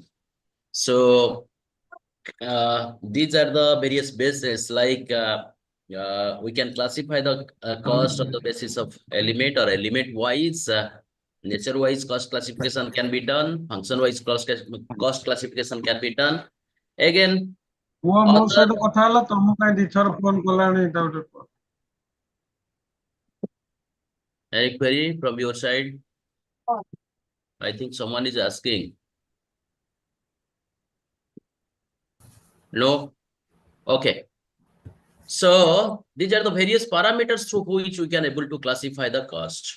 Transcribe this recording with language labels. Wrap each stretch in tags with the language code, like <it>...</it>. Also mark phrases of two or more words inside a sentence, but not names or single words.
<en>So these are the various bases like we can classify the cost on the basis of element or element wise. Nature wise cost classification can be done. Function wise cost classification can be done. Again,</en> <or>ମୋ</or> <en>other</en> <or>ସହିତ କଥା ହେଲା ତମକୁ କାଇଁ ଦିଥର ଫୋନ କଲାଣି ତା ଗୋଟେ କୁହ।</or> <en>any query from your side? I think someone is asking. No? Okay. So these are the various parameters through which we can able to classify the cost.</en>